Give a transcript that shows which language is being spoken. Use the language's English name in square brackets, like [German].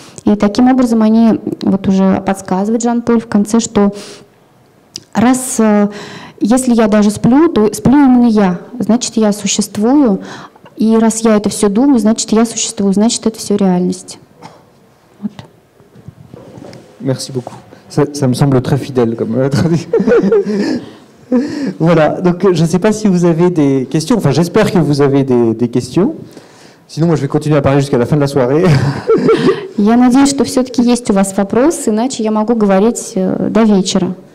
[Russian] И таким образом они вот уже подсказывают Жан-Поль в конце, что если я даже сплю, то сплю именно я, значит, я существую. И раз я это все думаю, значит, я существую, значит, это все реальность. Вот. [French] Merci beaucoup. Ça me semble très fidèle comme traduction. Voilà, donc je ne sais pas si vous avez des questions. Enfin, j'espère que vous avez des questions. Sinon, moi, je vais continuer à parler jusqu'à la fin de la soirée. [Russian] Я надеюсь, что все-таки есть у вас вопросы, иначе я могу говорить до вечера.